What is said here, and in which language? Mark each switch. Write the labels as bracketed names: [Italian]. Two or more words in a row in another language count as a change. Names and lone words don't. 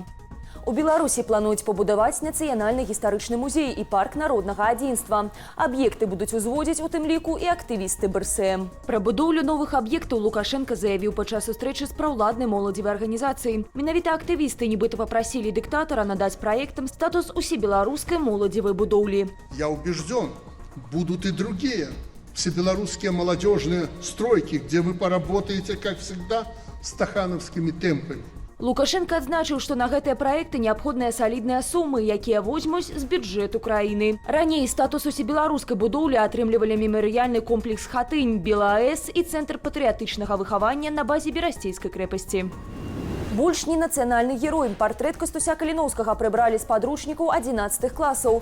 [Belarusian] У Беларусі плануюць пабудаваць нацыянальны гістарычны музей і парк народнага адзінства. Аб'екты будуць узводзіць у тым ліку і актывісты БРСМ. Пра будоўлю новых аб'ектаў Лукашенко заявіў падчас сустрэчы з праўладнай моладзевай арганізацыяй. Менавіта актывісты нібыта папрасілі дыктатара надаць праектам статус усебеларускай моладзевай будоўлі. [Russian] Я убежден, будут и другие всебелорусские молодежные стройки, где вы поработаете, как всегда, стахановскими темпами. [Belarusian] Лукашенко адзначыў, што на гэтыя праекты неабходныя салідныя сумы, якія возьмуць з бюджэту краіны. Раней статус усебеларускай будоўлі атрымлівалі мемарыяльны комплекс «Хатынь», «БелАЭС» і Цэнтр патрыятычнага выхавання на базе Берасцейскай крэпасці. Больш не нацыянальны герой. Партрэт Кастуся Каліноўскага прыбралі з падручнікаў 11 класаў.